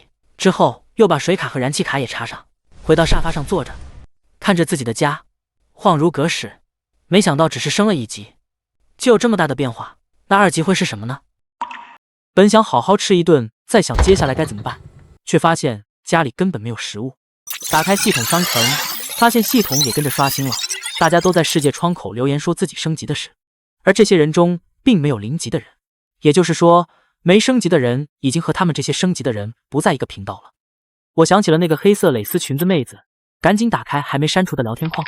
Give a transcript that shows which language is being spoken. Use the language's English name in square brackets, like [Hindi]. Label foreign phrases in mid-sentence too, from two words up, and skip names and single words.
[Chinese] 之後又把水卡和燃氣卡也插上，回到沙發上坐着，看着自己的家，恍如隔世。沒想到只是升了1級，就有這麼大的變化。那2級會是什麼呢？本想好好吃一頓，再想接下來該怎麼辦，卻發現家裡根本沒有食物。打開系統商城，發現系統也跟着刷新了，大家都在世界窗口留言說自己升級的事，而這些人中並沒有0級的人，也就是說，沒升級的人已經和他們這些升級的人不在一個頻道了。我想起了那個黑色蕾絲裙子妹子，趕緊打開還沒刪除的聊天框。